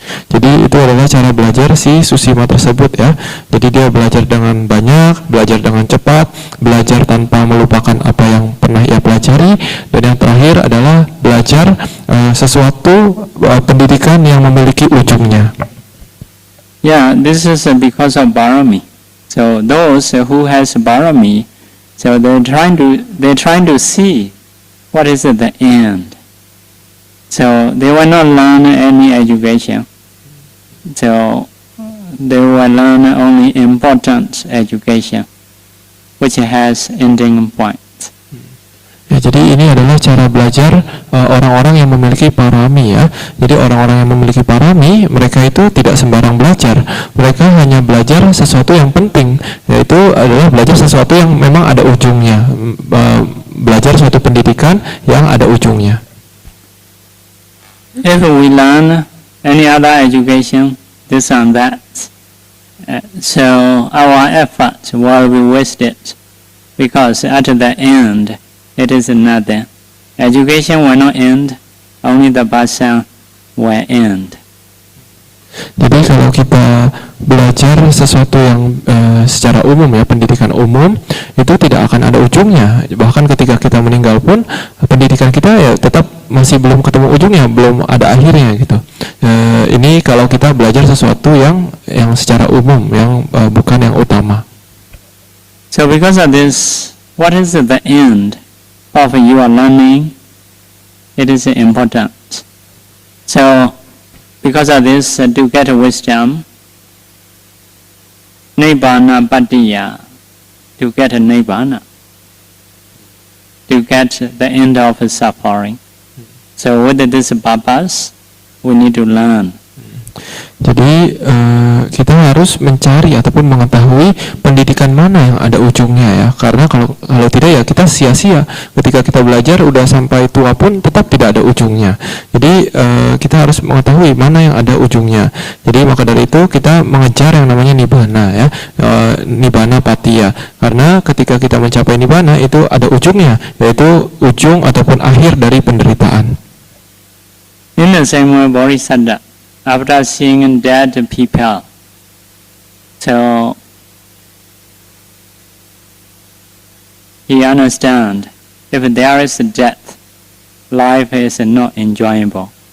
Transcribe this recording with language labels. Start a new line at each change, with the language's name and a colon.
Indonesian: Jadi itu adalah cara belajar si Susima tersebut ya. Jadi dia belajar dengan banyak, belajar dengan cepat, belajar tanpa melupakan apa yang pernah ia pelajari, dan yang terakhir adalah belajar sesuatu pendidikan yang memiliki ujungnya.
English: Yeah, this is because of Barami. So those who has Barami, so they're trying to see what is the end. So they will not learn any education. So they will learn only important education, which has ending point.
Indonesian: Ya, jadi ini adalah cara belajar orang-orang yang memiliki parami ya. Jadi orang-orang yang memiliki parami, mereka itu tidak sembarang belajar. Mereka hanya belajar sesuatu yang penting, yaitu adalah belajar sesuatu yang memang ada ujungnya. Belajar suatu pendidikan yang ada ujungnya.
English: If we learn any other education, this and that, so our effort will be wasted, because at the end, it is nothing. Education will not end, only the person will end.
Indonesian: Jadi kalau kita belajar sesuatu yang secara umum ya, pendidikan umum itu tidak akan ada ujungnya. Bahkan ketika kita meninggal pun pendidikan kita ya tetap masih belum ketemu ujungnya, belum ada akhirnya gitu. Ini kalau kita belajar sesuatu yang secara umum, yang bukan yang utama.
English: So because of this, what is the end of your learning? It is important. So because of this, to get wisdom, Nibbana Patiya, to get Nibbana, to get the end of suffering. So with this purpose, we need to learn.
Indonesian: Jadi kita harus mencari ataupun mengetahui pendidikan mana yang ada ujungnya ya, karena kalau tidak ya kita sia-sia. Ketika kita belajar udah sampai tua pun tetap tidak ada ujungnya. Jadi kita harus mengetahui mana yang ada ujungnya. Jadi maka dari itu kita mengejar yang namanya nibbana ya, nibbana patiya. Karena ketika kita mencapai nibbana itu ada ujungnya, yaitu ujung ataupun akhir dari penderitaan.
English: In the same way, Bodhisattva, after seeing dead people, so he understand if there is death, life is not enjoyable.